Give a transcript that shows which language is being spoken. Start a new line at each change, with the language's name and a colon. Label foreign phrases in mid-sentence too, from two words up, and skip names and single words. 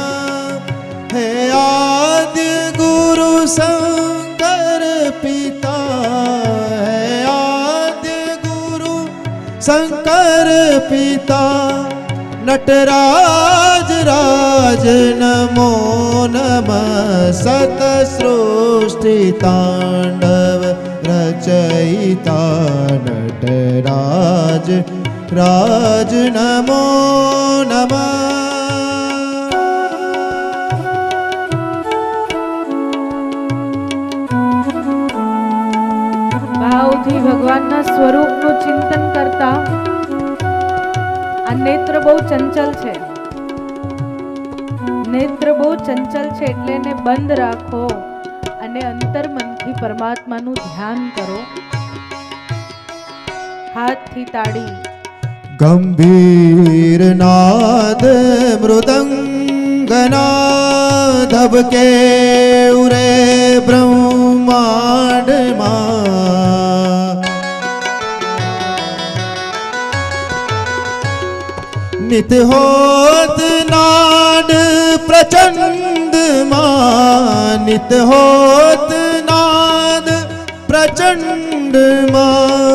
Gujarati: હે આદ્ય ગુરુ શંકર પિતા, શંકર પિતા નટરાજ રાજ નમો નમઃ. સત સૃષ્ટિ તાંડવ રચયિતા નટરાજ રાજ નમો નમઃ. ભાવથી ભગવાનના સ્વરૂપનું ચિંતન કરતા. આ નેત્ર બહુ ચંચલ છે, નેત્ર બહુ ચંચલ છે, એટલે એને બંધ રાખો અને અંતર્મનથી પરમાત્માનું ધ્યાન કરો. હાથથી તાળી. ગંભીર નાદ મૃદંગના ધબકે ઉરે બ્રહ્માંડમાં. નિત હોત નાદ પ્રચંડ મા, નિત હોત નાદ પ્રચંડ મા.